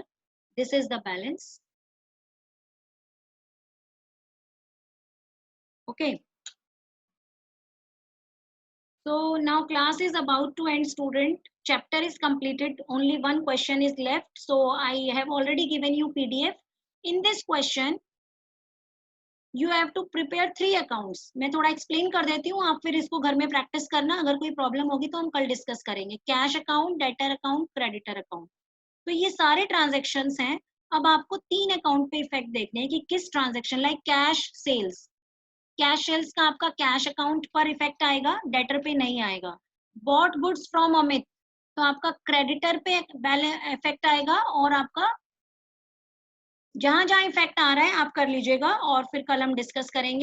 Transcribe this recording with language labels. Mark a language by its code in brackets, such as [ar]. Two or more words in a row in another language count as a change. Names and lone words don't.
[en] This is the balance. Okay. So now class is about to end, student. Chapter is completed. Only one question is left. So I have already given you PDF. In this question, you have to prepare 3 accounts. [hi] मैं थोड़ा explain कर देती हूँ. आप फिर इसको घर में practice करना. अगर कोई problem होगी तो हम कल discuss करेंगे. [en] Cash account, debtor account, creditor account. [hi] तो ये सारे transactions हैं. अब आपको 3 account पे effect देखने हैं कि किस transaction [en] like cash sales. cash sales [hi] का आपका [en] cash account [hi] पर इफेक्ट आएगा, डेटर पे नहीं आएगा. [en] bought goods from Amit, [hi] तो आपका क्रेडिटर पे इफेक्ट आएगा और आपका जहां जहां इफेक्ट आ रहा है आप कर लीजिएगा और फिर कल हम डिस्कस करेंगे.